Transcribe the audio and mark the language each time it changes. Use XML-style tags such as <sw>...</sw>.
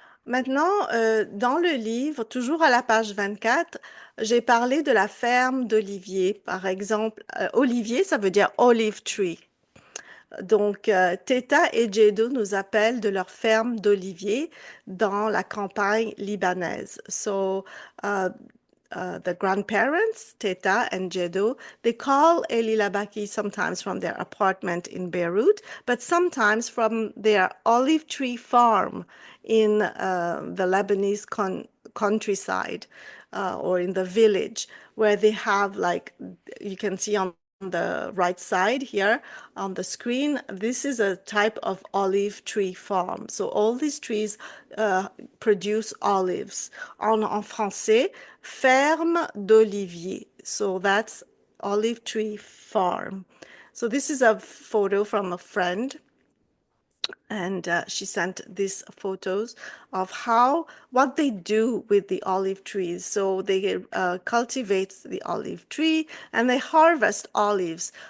<fr>Maintenant, dans le livre, toujours à la page 24, j'ai parlé de la ferme d'oliviers. Par exemple, olivier, ça veut dire olive tree. Donc, Teta et Jedo nous appellent de leur ferme d'oliviers dans la campagne libanaise.</fr> <en>So, the grandparents, Teta and Jedo, they call Eli Labaki sometimes from their apartment in Beirut, but sometimes from their olive tree farm in the Lebanese countryside or in the village, where they have, like, you can see on the right side here on the screen, this is a type of olive tree farm. So all these trees produce olives.</en> <fr>En français, ferme d'olivier.</fr> <en>So that's olive tree farm. So this is a photo from a friend, and she sent these photos of what they do with the olive trees. So they cultivate the olive tree and they harvest olives.</en>